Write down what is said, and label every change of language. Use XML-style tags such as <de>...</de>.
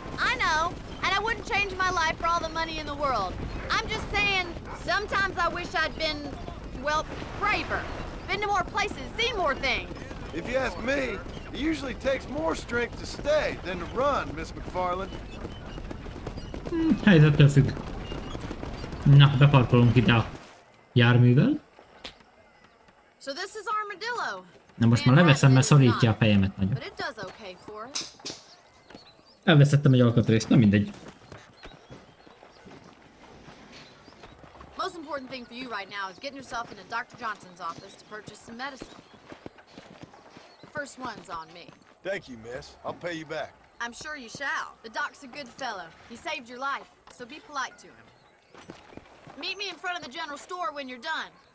<en>I know, and I wouldn't change my life for all the money in the world. I'm just saying, sometimes I wish I'd been, well, braver. Been to more places, seen more things. If you ask me, it usually takes more strength to stay than to run, Miss McFarland.</en> <hu>Helyzettől függ. Na, beparkolunk ide a járművel.</hu> <en>So this is Armadillo.</en> <hu>Na most már leveszem, mert szorítja a fejemet nagyon.</hu> <en>But it does okay for us.</en> <hu>Elveszettem egy alkatrészt, na mindegy.</hu> <en>Most important thing for you right now is getting yourself into Dr. Johnson's office to purchase some medicine. The first one's on me. Thank you, miss. I'll pay you back. I'm sure you shall. The doc's a good fellow. He saved your life, so be polite to him. Meet me in front of the general store when you're done.</en>